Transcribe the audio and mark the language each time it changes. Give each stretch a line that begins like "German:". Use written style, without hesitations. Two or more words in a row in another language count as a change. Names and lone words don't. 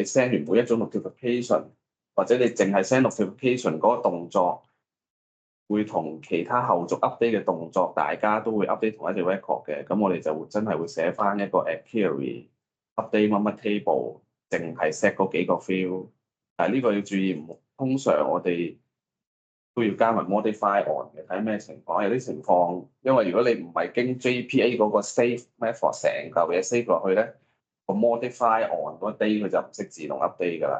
Cantonese: send 完每一種 notification，或者你淨係
English: send notification
Cantonese: 嗰個動作，會同其他後續 update 嘅動作，大家都會 update 同一隻 record 嘅，咁我哋就真係會寫翻一個
English: add query update
Cantonese: 乜乜 table，淨係 set 嗰幾個 field。但係呢個要注意，通常我哋都要加埋
English: modify on
Cantonese: 嘅，睇咩情況。有啲情況，因為如果你唔係經 JPA 嗰個
English: save method
Cantonese: 成嚿嘢 save 落去咧，個
English: modify on
Cantonese: 嗰 day 佢就唔識自動 update 㗎啦。